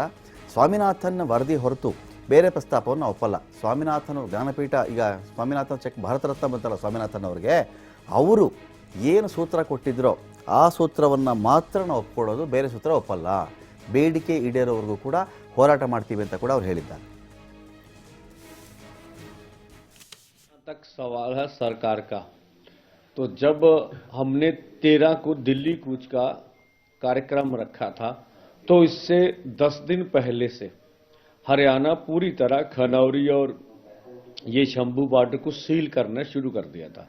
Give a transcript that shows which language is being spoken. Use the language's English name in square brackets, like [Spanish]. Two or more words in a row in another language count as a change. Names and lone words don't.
[Kannada] ಸ್ವಾಮಿನಾಥನ್ ವರದಿ ಹೊರತು ಬೇರೆ ಪ್ರಸ್ತಾಪವನ್ನು ಒಪ್ಪಲ್ಲ. ಸ್ವಾಮಿನಾಥನ್ ಜ್ಞಾನಪೀಠ, ಈಗ ಸ್ವಾಮಿನಾಥನ್ ಚೆಕ್ ಭಾರತ ರತ್ನ ಬಂತಲ್ಲ ಸ್ವಾಮಿನಾಥನ್ ಅವರಿಗೆ, ಅವರು ಏನು ಸೂತ್ರ ಕೊಟ್ಟಿದ್ರೋ ಆ ಸೂತ್ರವನ್ನು ಮಾತ್ರ ನಾವು ಒಪ್ಕೊಳ್ಳೋದು, ಬೇರೆ ಸೂತ್ರ ಒಪ್ಪಲ್ಲ. ಬೇಡಿಕೆ ಈಡೇರೋವರೆಗೂ ಕೂಡ ಹೋರಾಟ ಮಾಡ್ತೀವಿ ಅಂತ ಕೂಡ ಅವ್ರು ಹೇಳಿದ್ದಾರೆ. [Hindi] तक सवाल है सरकार का। तो जब हमने 13 को दिल्ली कूच का कार्यक्रम रखा था, तो इससे 10 दिन पहले से हरियाणा पूरी तरह खनौरी और ये शंभू बॉर्डर को सील करना शुरू कर दिया था।